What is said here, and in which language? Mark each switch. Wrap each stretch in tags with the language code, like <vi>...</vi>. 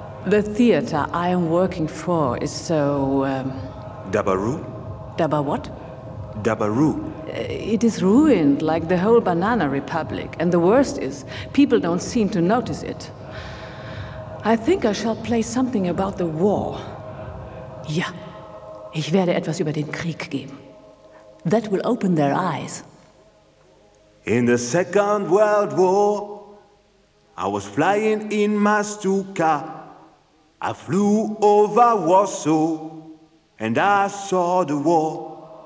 <en>The theater I am working for is so... Dabaru? Daba what? Dabaru. It is ruined, like the whole Banana Republic. And the worst is, people don't seem to notice it. I think I shall play something about the war.</en> <de>Ja, ich werde etwas über den Krieg geben.</de> <en>That will open their eyes. In the Second World War, I was flying in my Stuka. I flew over Warsaw and I saw the war.</en>